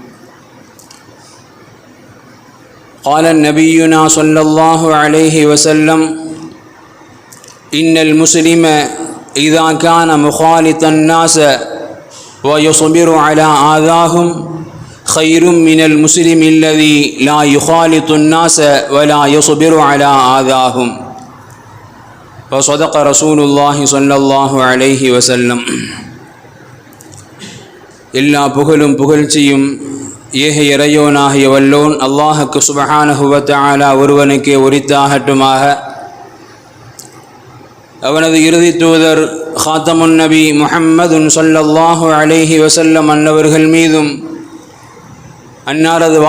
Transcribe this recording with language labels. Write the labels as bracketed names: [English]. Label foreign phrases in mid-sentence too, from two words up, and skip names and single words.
[Arabic] قال نبينا صلى الله عليه وسلم: إن المسلم إذا كان مخالط الناس ويصبر على آذاهم خير من المسلم الذي لا يخالط الناس ولا يصبر على آذاهم. وصدق رسول الله صلى الله عليه وسلم. [Tamil] எல்லா புகழும் புகழ்ச்சியும் ஏக இறையோனாகிய வல்லோன் அல்லாஹுக்கு [Arabic] سبحانه و تعالى [Tamil] ஒருவனுக்கே உரித்தாகட்டுமாக. அவனது இறுதி தூதர் [Arabic] خاتم النبي محمد صلى الله عليه وسلم [Tamil] அன்னவர்கள் மீதும் அன்னாரது